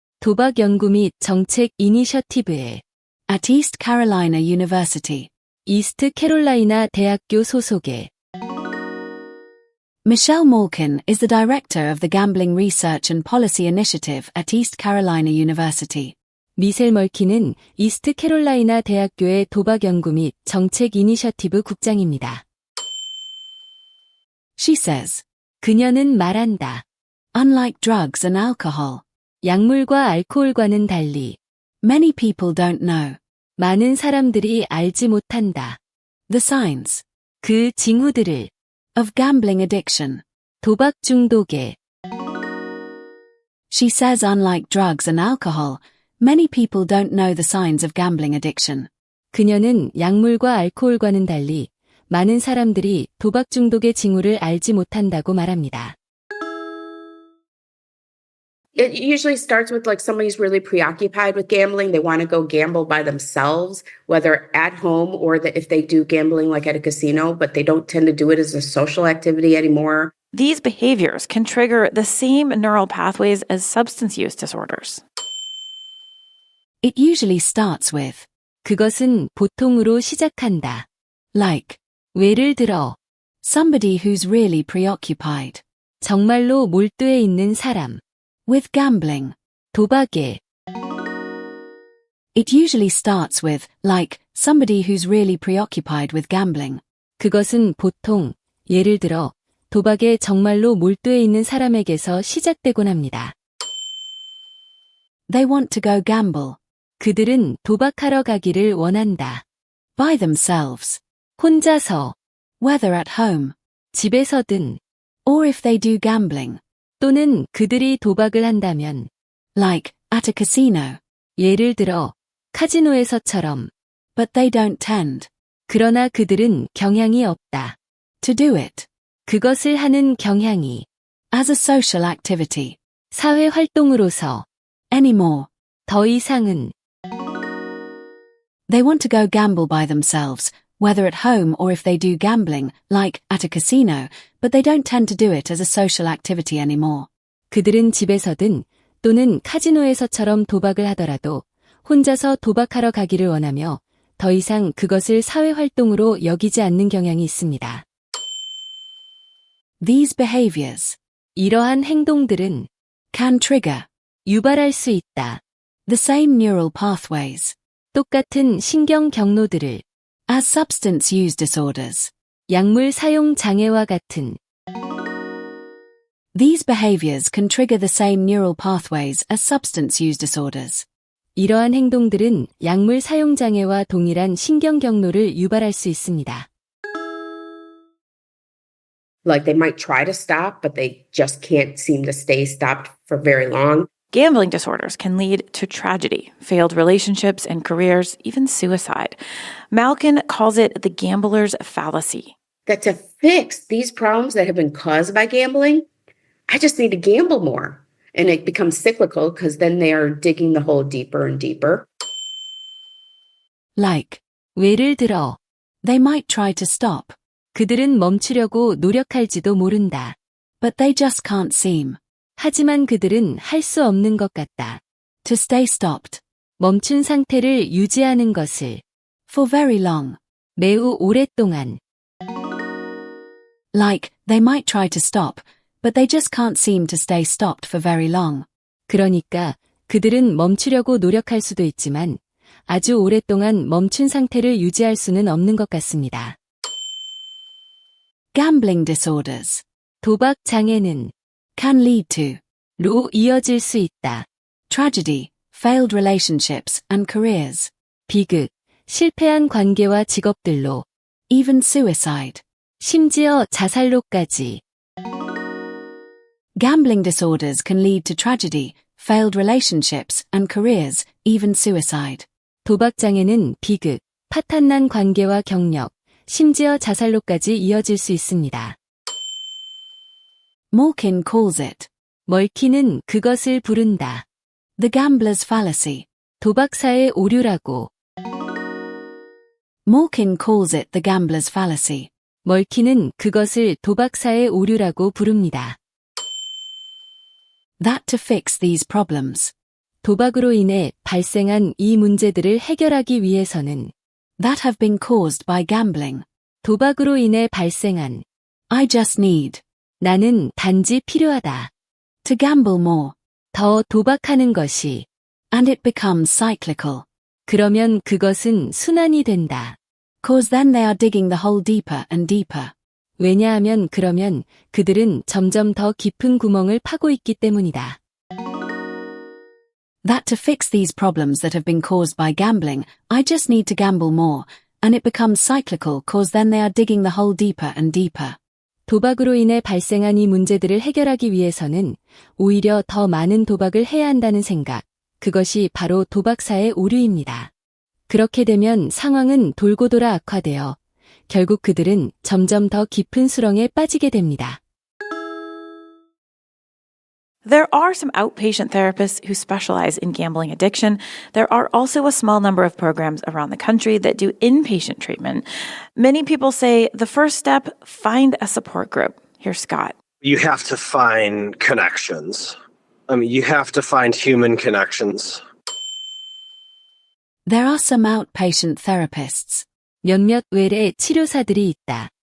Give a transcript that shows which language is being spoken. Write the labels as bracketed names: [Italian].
[Korean] 도박 연구 및 정책 이니셔티브의 [English] at East Carolina University. [Korean] 이스트 캐롤라이나 대학교 소속의 [English] Michelle Malkin is the director of the Gambling Research and Policy Initiative at East Carolina University. [Korean] 미셸 멀킨은 이스트 캐롤라이나 대학교의 도박 연구 및 정책 이니셔티브 국장입니다. [English] She says. [Korean] 그녀는 말한다. [English] Unlike drugs and alcohol. [Korean] 약물과 알코올과는 달리 [English] many people don't know. [Korean] 많은 사람들이 알지 못한다. [English] The signs. [Korean] 그 징후들을 [English] of gambling addiction. [Korean] 도박 중독의 [English] She says unlike drugs and alcohol, many people don't know the signs of gambling addiction. [Korean] 그녀는 약물과 알코올과는 달리 많은 사람들이 도박 중독의 징후를 알지 못한다고 말합니다. [English] It usually starts with like somebody's really preoccupied with gambling. They want to go gamble by themselves, whether at home or if they do gambling like at a casino, but they don't tend to do it as a social activity anymore. These behaviors can trigger the same neural pathways as substance use disorders. It usually starts with. [Korean] 그것은 보통으로 시작한다. [English] Like. [Korean] 예를 들어. [English] Somebody who's really preoccupied. [Korean] 정말로 몰두해 있는 사람. [English] With gambling. [Korean] 도박에. [English] It usually starts with, like, somebody who's really preoccupied with gambling. [Korean] 그것은 보통, 예를 들어, 도박에 정말로 몰두해 있는 사람에게서 시작되곤 합니다. [English] They want to go gamble. [Korean] 그들은 도박하러 가기를 원한다. [English] By themselves. [Korean] 혼자서. [English] Whether at home. [Korean] 집에서든. [English] Or if they do gambling. [Korean] 또는 그들이 도박을 한다면. [English] Like, at a casino. [Korean] 예를 들어, 카지노에서처럼. [English] But they don't tend. [Korean] 그러나 그들은 경향이 없다. [English] To do it. [Korean] 그것을 하는 경향이. [English] As a social activity. [Korean] 사회 활동으로서. [English] Anymore. [Korean] 더 이상은. [English] They want to go gamble by themselves, whether at home or if they do gambling, like at a casino, but they don't tend to do it as a social activity anymore. [Korean] 그들은 집에서든 또는 카지노에서처럼 도박을 하더라도 혼자서 도박하러 가기를 원하며 더 이상 그것을 사회 활동으로 여기지 않는 경향이 있습니다. [English] These behaviors. [Korean] 이러한 행동들은 [English] can trigger. [Korean] 유발할 수 있다. [English] The same neural pathways. [Korean] 똑같은 신경 경로들을 [English] as substance use disorders. [Korean] 약물 사용 장애와 같은. [English] These behaviors can trigger the same neural pathways as substance use disorders. [Korean] 이러한 행동들은 약물 사용 장애와 동일한 신경 경로를 유발할 수 있습니다. [English] Like they might try to stop, but they just can't seem to stay stopped for very long. Gambling disorders can lead to tragedy, failed relationships and careers, even suicide. Malkin calls it the gambler's fallacy. That to fix these problems that have been caused by gambling, I just need to gamble more. And it becomes cyclical because then they are digging the hole deeper and deeper. Like, [Korean] 예를 들어, [English] They might try to stop. [Korean] 그들은 멈추려고 노력할지도 모른다. [English] But they just can't seem. [Korean] 하지만 그들은 할 수 없는 것 같다. [English] To stay stopped. [Korean] 멈춘 상태를 유지하는 것을. [English] For very long. [Korean] 매우 오랫동안. [English] Like, they might try to stop, but they just can't seem to stay stopped for very long. [Korean] 그러니까 그들은 멈추려고 노력할 수도 있지만 아주 오랫동안 멈춘 상태를 유지할 수는 없는 것 같습니다. [English] Gambling disorders. [Korean] 도박 장애는 [English] can lead to [Korean] 로 이어질 수 있다. [English] Tragedy, failed relationships and careers. [Korean] 비극, 실패한 관계와 직업들로. [English] Even suicide. [Korean] 심지어 자살로까지. [English] Gambling disorders can lead to tragedy, failed relationships and careers, even suicide. [Korean] 도박 장애는 비극, 파탄난 관계와 경력, 심지어 자살로까지 이어질 수 있습니다. [English] Malkin calls it. [Korean] 멀킨은 그것을 부른다. [English] The gambler's fallacy. [Korean] 도박사의 오류라고. [English] Malkin calls it the gambler's fallacy. [Korean] 멀킨은 그것을 도박사의 오류라고 부릅니다. [English] That to fix these problems. [Korean] 도박으로 인해 발생한 이 문제들을 해결하기 위해서는 [English] that have been caused by gambling. [Korean] 도박으로 인해 발생한 [English] I just need. [Korean] 나는 단지 필요하다. [English] To gamble more. [Korean] 더 도박하는 것이 [English] and it becomes cyclical. [Korean] 그러면 그것은 순환이 된다. [English] Cause then they are digging the hole deeper and deeper. [Korean] 왜냐하면 그러면 그들은 점점 더 깊은 구멍을 파고 있기 때문이다. [English] That to fix these problems that have been caused by gambling, I just need to gamble more, and it becomes cyclical cause then they are digging the hole deeper and deeper. [Korean] 도박으로 인해 발생한 이 문제들을 해결하기 위해서는 오히려 더 많은 도박을 해야 한다는 생각, 그것이 바로 도박사의 오류입니다. 그렇게 되면 상황은 돌고 돌아 악화되어 결국 그들은 점점 더 깊은 수렁에 빠지게 됩니다. [English] There are some outpatient therapists who specialize in gambling addiction. There are also a small number of programs around the country that do inpatient treatment. Many people say the first step, find a support group. Here's Scott. You have to find connections. You have to find human connections. There are some outpatient therapists. [Korean] 몇몇 외래 치료사들이 있다.